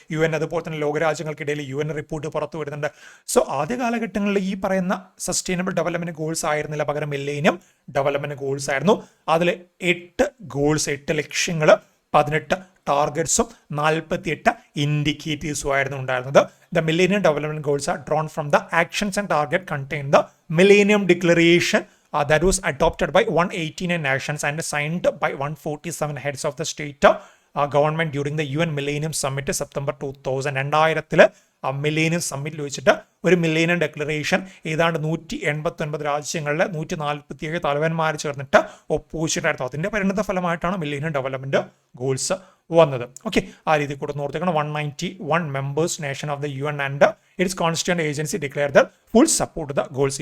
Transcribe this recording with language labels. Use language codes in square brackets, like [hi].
[ml] UN അതുപോലെ തന്നെ ലോകരാജ്യങ്ങൾക്കിടയിൽ UN report പുറത്തുവിടുന്നുണ്ട്. So ആദ്യ കാലഘട്ടങ്ങളിൽ ഈ പറയുന്ന സസ്റ്റൈനബിൾ ഡെവലപ്മെന്റ് ഗോൾസ് ആയിരുന്നില്ല, പകരം മില്ലേനിയം ഡെവലപ്മെന്റ് ഗോൾസ് ആയിരുന്നു. അതിൽ 8 ഗോൾസ്, 8 ലക്ഷ്യങ്ങൾ, 18 ടാർഗറ്റ്സും 48 ഇൻഡിക്കേറ്റീവ്സും ആയിരുന്നു ഉണ്ടായിരുന്നത്. [en] The millennium development goals are drawn from the actions and target contain the millennium declaration that was adopted by 189 nations and signed by 147 heads of the state government during the UN Millennium Summit September 2000. [ml] Millennium സമ്മിറ്റിൽ വെച്ചിട്ട് ഒരു millennium declaration ഏതാണ്ട് 189 രാജ്യങ്ങളിലെ 147 തലവന്മാർ ചേർന്നിട്ട് ഒപ്പുവെച്ചിട്ടായിരുന്നു. അതിന്റെ പരിണിത ഫലമായിട്ടാണ് millennium development goals വന്നത്. [en] okay, [ml] ആ രീതി കൂടെ നോർത്തിക്കണം. [en] 191 members nation of the UN and its constituent agency declare the full support the goals.